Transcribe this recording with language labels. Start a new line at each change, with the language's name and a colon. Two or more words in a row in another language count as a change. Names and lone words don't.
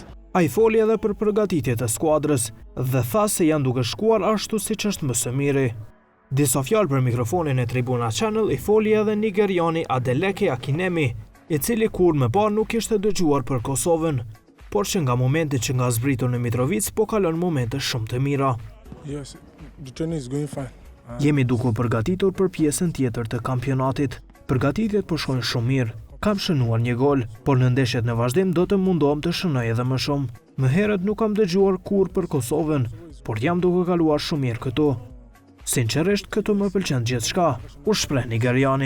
Albanian: Ai foli edhe për përgatitjet e skuadrës dhe tha se janë duke shkuar ashtu siç është më së miri. Disa fjalë për mikrofonin e Tribuna Channel i foli edhe nigeriani Adeleke Akinemi, i cili kur më parë nuk ishte dëgjuar për Kosovën, por që nga momenti që nga zbritur në Mitrovic po kalon momente shumë të mira.
English: Yes, the training is going fine.
Albanian: Jemi duke përgatitur për pjesën tjetër të kampionatit. Përgatitjet po shkojnë shumë mirë. Kam shënuar një gol, por në ndeshjet në vazhdim do të mundohem të shënoj edhe më shumë. Më herët nuk kam dëgjuar kur për Kosovën, por jam duke kaluar shumë mirë këtu. Sinqerisht, këtu më pëlqen gjithçka, u shpreh nigeriani.